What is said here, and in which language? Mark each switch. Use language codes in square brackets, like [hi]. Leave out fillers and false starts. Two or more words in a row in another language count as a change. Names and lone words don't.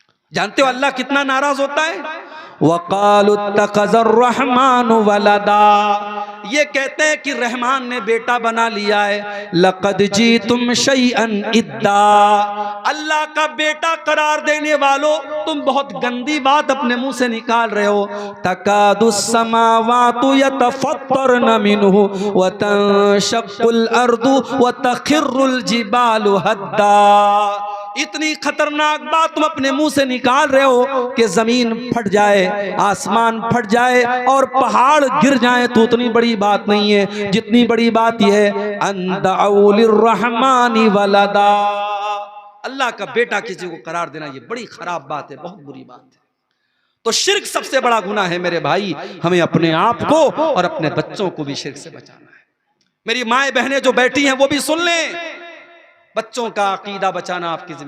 [hi] जानते हो अल्लाह कितना नाराज होता है? [ar] وقالوا اتخذ الرحمن ولدا, [hi] ये कहते हैं कि रहमान ने बेटा बना लिया है। [ar] لقد جئتم شيئا إدا, [hi] अल्लाह का बेटा करार देने वालों, तुम बहुत गंदी बात अपने मुंह से निकाल रहे हो। [ar] تكاد السماوات يتفطرن منه وتنشق الأرض وتخر الجبال هدا, [hi] इतनी खतरनाक बात तुम अपने मुंह से निकाल रहे हो कि जमीन फट जाए, आसमान फट जाए और पहाड़ गिर जाए तो उतनी बड़ी बात नहीं है जितनी बड़ी बात यह है [ar] أن دعوا للرحمن ولدا, [hi] अल्लाह का बेटा किसी को करार देना ये बड़ी खराब बात है, बहुत बुरी बात है। तो शिर्क सबसे बड़ा गुनाह है मेरे भाई, हमें अपने आप को और अपने बच्चों को भी शिर्क से बचाना है। मेरी माएं बहनें जो बैठी हैं वो भी सुन लें, बच्चों का अकीदा बचाना आपकी जिम्मेदारी।